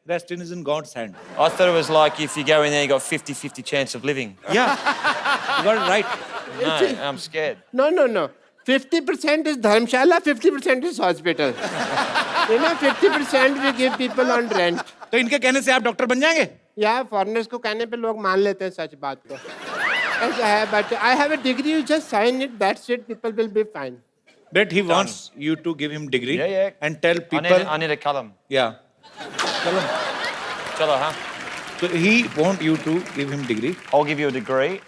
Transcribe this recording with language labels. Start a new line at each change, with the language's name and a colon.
English: Rest is in God's hand." I thought it was like if you go in there, you got 50-50 chance of living. Yeah, you got it right. No, I'm scared. No. 50% is Dharmshala, 50% is hospital. You know, 50% we give people on rent.
Hindi: तो इनके कहने से आप doctor बन जाएंगे? या foreigners को कहने पे लोग मान लेते हैं सच बात को. ऐसा है,
English: but I have a degree, you just sign it, that's it, people will be fine. But he wants you to give him degree Yeah. and tell people. I need a column. Yeah.
Hindi: Chalo, huh?
English: So he want you to give him degree. I'll give you a degree.